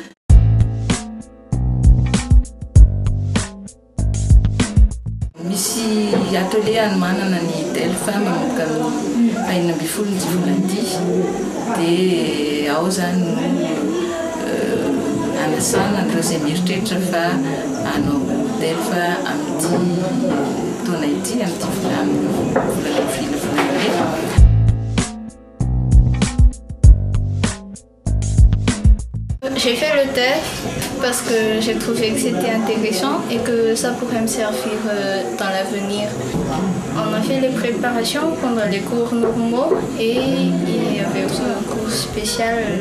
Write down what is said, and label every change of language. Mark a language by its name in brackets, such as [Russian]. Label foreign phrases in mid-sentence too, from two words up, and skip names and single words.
[Malagasy] Misy atelier anomanana ny Delpha manomboka amin'ny fahaenina ambin'ny folo ny Jivolady dia ao zany no anasana ireo izay mieritreritra fa hanao Delpha amin'ity taona ity amin'ity volana avril. [French] J'ai fait le TEF parce que j'ai trouvé que c'était intéressant et que ça pourrait me servir dans l'avenir. On a fait les préparations pendant les cours normaux et il y avait aussi un cours spécial.